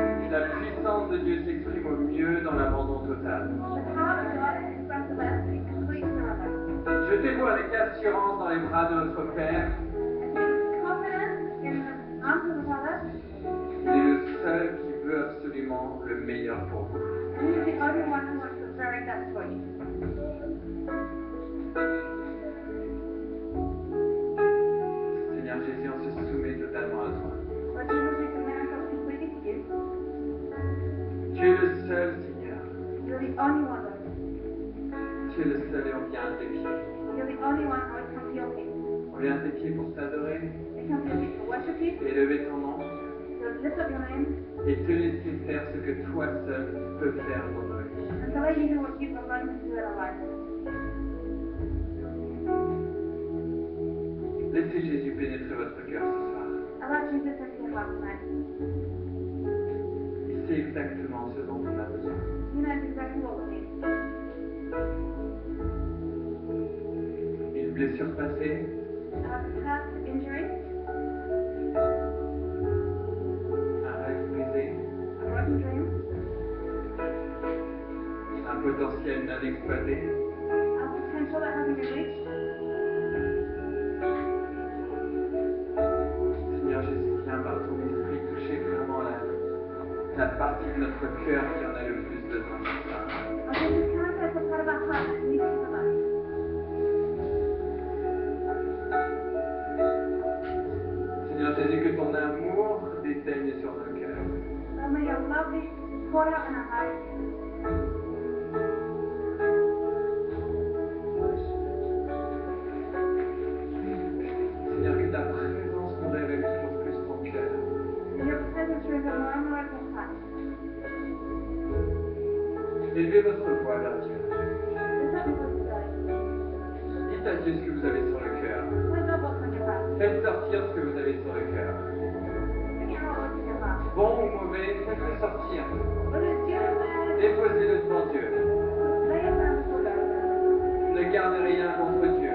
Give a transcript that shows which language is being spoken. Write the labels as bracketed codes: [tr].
[fr] La puissance de Dieu s'exprime au mieux dans l'abandon total. [en] The power of God is expressed the best in complete surrender. [fr] Jetez-vous avec assurance dans les bras de notre Père. [en] Confidence in the arms of the Father, [fr] Il est le seul qui veut absolument le meilleur pour vous. [en] and He is the only one who wants the very best for you. [fr] Seigneur Jésus, on se soumet totalement à toi. [en] Lord Jesus, we commit ourselves completely to you. [fr] Tu es le seul, Seigneur. [en] You're the only one, Lord. [fr] Tu es le seul et on vient à tes pieds. [en] You're the only one who would come to your feet. [fr] On vient à tes pieds pour t'adorer, [en] We come to your feet to worship you, [fr] élever ton nom [en] to lift up your name, [fr] et te laisser faire ce que toi seul peux faire dans nos vies. [en] and to let you do what you alone can do in our lives. [fr] Laissez Jésus pénétrer votre cœur ce soir. [en] Allow Jesus into your heart tonight. [fr] Il sait exactement ce dont on a besoin. [en] He knows exactly what we need. [fr] Une blessure passée, [en] A past injury, [fr] un rêve brisé, [en] a broken dream, [fr] un potentiel non exploité. [en] a potential that hasn't been reached. [fr] Seigneur Jésus, viens par ton esprit toucher vraiment la partie de notre cœur qui en a le plus besoin de ça. [en] Lord Jesus, can I touch the part of our heart that needs you the most? [fr] Seigneur Jésus, que ton amour déteigne sur nos cœurs. [en] Lord, may your love be poured out in our hearts. [fr] Seigneur, que ta présence nous révèle toujours plus ton cœur. [en] May your presence reveal more and more of your heart. [fr] Élevez votre voix vers Dieu. [en] Lift up your voice to God. [fr] Dites à Dieu ce que vous avez sur le cœur. [en] Tell God what's on your heart. [fr] Faites sortir ce que vous avez sur le cœur. [en] Bring out what's in your heart. [fr] Bon ou mauvais, faites-le sortir. [en] Whether it's good or bad, [fr] Déposez-le devant Dieu. [en] lay it down before God. [fr] Ne gardez rien contre Dieu.